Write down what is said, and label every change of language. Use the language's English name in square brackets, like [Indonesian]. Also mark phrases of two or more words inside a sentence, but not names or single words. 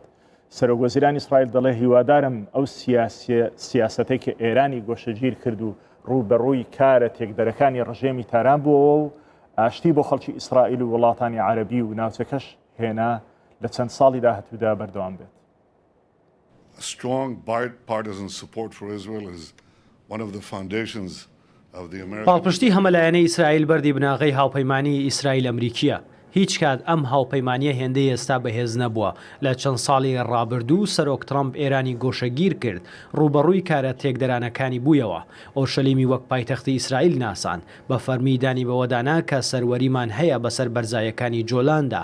[Central Kurdish] سەرۆکوەزیرانی ئیسرائیل دەڵێ هیوادارم ئەو سیاسەتەی کە ئێرانی گۆشەگیر کرد و ڕوبەڕووی کارە تێکدەرەکانی ڕژێمی تاران بووەوە و ئاشتی بۆ خەڵکی ئیسرائیل و وڵاتانی عەرەبی و ناوچەکەش هێنا لە چەند ساڵی داهاتوودا بەردەوام بێت. [English] Strong bipartisan support for Israel is one of the foundations of the American. [Central Kurdish] پاڵپشتی هەمەلایەنەی ئیسرائیل بەردی بناغی هاوپەیمانی ئیسرائیل ئەمریکیە. هیچ کات ئەم هاوپەیمانیە هێندەی ئێستا بەهێز نەبووە. لە چەند ساڵی ڕابردوو سەرۆک ترامپ ئێرانی گۆشەگیر کرد، ڕوبەڕووی کارە تێکدەرانەکانی بوویەوە. ئۆرشەلیمی وەک پایتەختی ئیسرائیل ناسان، بە فەرمیدانی بەوەدانا کە سەروەریمان هەیە بەسەر بەرزایەکانی جۆلاندا.